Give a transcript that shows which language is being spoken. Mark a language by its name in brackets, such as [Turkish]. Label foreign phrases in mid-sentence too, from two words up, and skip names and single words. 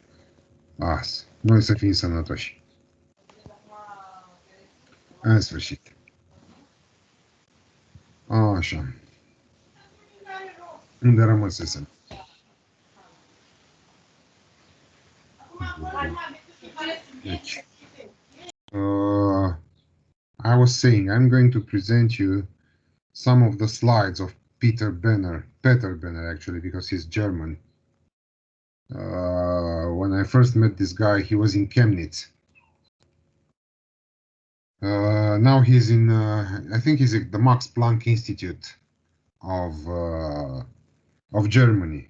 [Romanian] Asta. Noi să fim sănătoși. În sfârșit. Așa. Unde rămăsesem? Deci. [English] I was saying, I'm going to present you some of the slides of Peter Benner, actually, because he's German. When I first met this guy, he was in Chemnitz. Now he's in, I think he's at the Max Planck Institute of Germany.